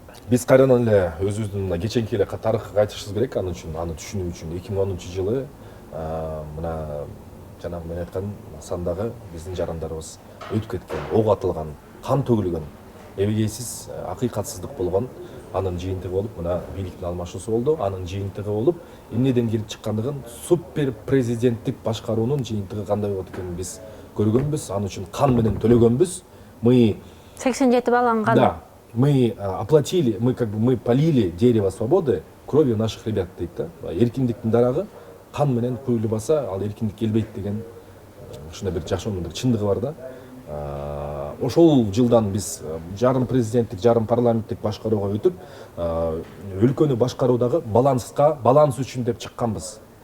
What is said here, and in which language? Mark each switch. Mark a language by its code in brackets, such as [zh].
[ky] Биз кайрадан эле өзүбүздүн мына кеченки эле тарыхты кайтышыбыз керек, аны түшүнүү үчүн 2010-жылы мына жанагы мен айткан сандагы биздин жарандарыбыз өтүп кеткен, ок атылган, кан төгүлгөн, эбегейсиз, акыйкатсыздык болгон. Анын жыйынтыгы болуп мына бийликтин алмашуусу болду. Анын жыйынтыгы болуп эмнеден келип чыккандыгын, супер президенттик башкаруунун жыйынтыгы кандай болот экенин биз көргөнбүз. Аны үчүн кан менен төлөгөнбүз. [ru] Мы 87 баланган. Да, мы оплатили, мы полили дерево свободы кровью наших ребят [ky] дейт да. Эркиндиктин дарагы кан менен куюлбаса, ал эркиндик келбейт деген ушундай бир жашоонун чындыгы бар да. Ошол жылдан биз жарым президенттик, жарым парламенттик башкарууга өтүп, өлкөнү башкаруудагы баланс үчүн деп чыкканбыз.